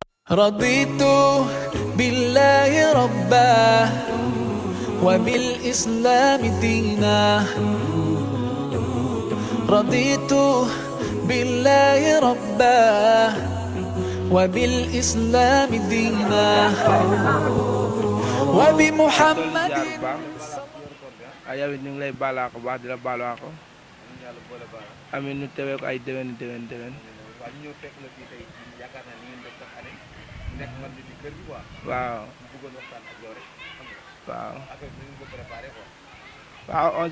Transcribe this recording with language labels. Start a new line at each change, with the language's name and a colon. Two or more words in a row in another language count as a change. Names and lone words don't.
Arabic: رضيت بالله ربا وبالإسلام دينا رضيت بالله ربا وبالإسلام دينا وبمحمد
Wolof: yow it ñu ngi lay baalaa ko baax di la baalaa ko amiin ñu tewee ko ay déwén waaw waaw waaw onze